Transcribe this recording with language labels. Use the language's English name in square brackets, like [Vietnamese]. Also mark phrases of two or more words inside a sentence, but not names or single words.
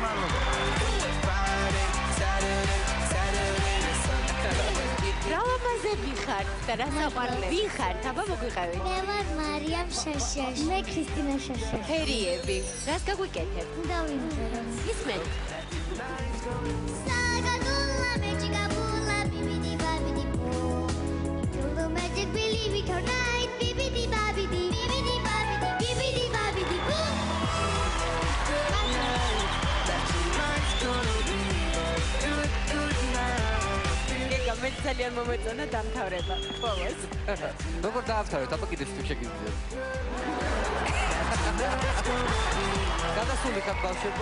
[Georgian] რა ლამაზები ხართ და რა საყვარლები. ვინ ხართ? აბა მოგვიყევით. მე ვარ მარიამ შაშაში. მე ქრისტინა შაშაში. ფერიები. რას გაგვიკეთებ? დავიმღერო. ისმენთ. საგადულა მეჭიკაბულა ბიბიდი ბაბიდი პო. [English] You'll magic believe it or not. Bibidi babidi bibidi babidi bibidi babidi poo. [Georgian] მე ძალიან მომეწონა დამთავრება. ბოლოს. როგორ დაავთავეთ, აბა კიდევ თუ შეგიძლიათ. გადასული ხარ ბავშვებო?